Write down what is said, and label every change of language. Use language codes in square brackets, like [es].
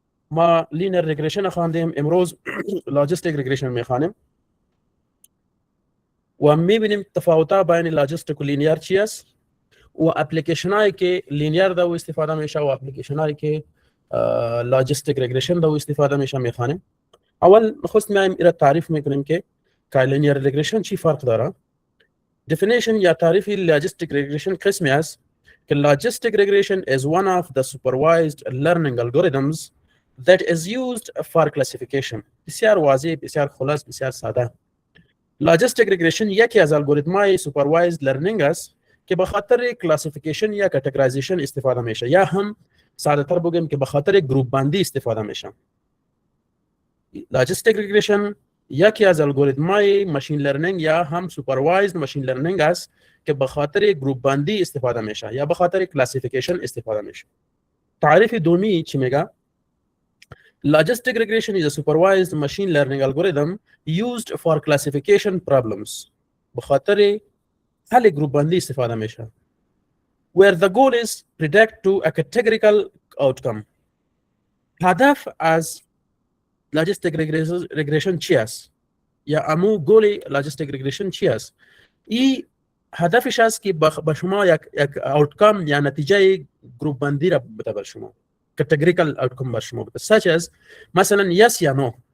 [fa] ما linear regression خواندیم، امروز logistic regression میخوانیم و میبینیم تفاوت‌ها بین logistic و linear چی است و اپلیکیشن هایی که لینیر دا و استفاده میشه و اپلیکیشن هایی که لاجستیک ریگریشن دا و استفاده میشه میخوانیم. اول نخست میایم ایرا تعریف میکنیم که لینیر ریگریشن چی فرق داره. [en] definition [fa] یا تعریف لاجستیک ریگریشن [en] قسمی است که logistic regression is one of the supervised learning algorithms that is used for classification. [fa] بسیار واضح، بسیار خلاص، بسیار ساده. لاجستیک ریگریشن یکی از الگوریتم‌های supervised learning است که به خاطر کلاسیفیکیشن یا کاتگورایزیشن استفاده میشه یا هم ساده تر بگیم که به خاطر گروپ بندی استفاده میشه. لاجستیک ریگریشن یکی از الگوریتم‌های ماشین لرنینگ یا هم سوپروایزد ماشین لرنینگ است که به خاطر گروپ بندی استفاده میشه یا به خاطر کلاسیفیکیشن استفاده میشه. تعریف دومی چی میگه؟ [en] Logistic regression is a supervised machine learning algorithm used for classification problems. [fa] به خاطر حل گروپ بندی استفاده میشه. [en] Where the goal is predict to a categorical outcome. [fa] هدف از logistic regression چی است؟ یا امو گول logistic regression چی است؟ این هدفش است که به شما یک outcome یا نتیجه گروپ بندی را بده بر شما. categorical outcome بر شما بده. [en] Such as مثلا yes یا no.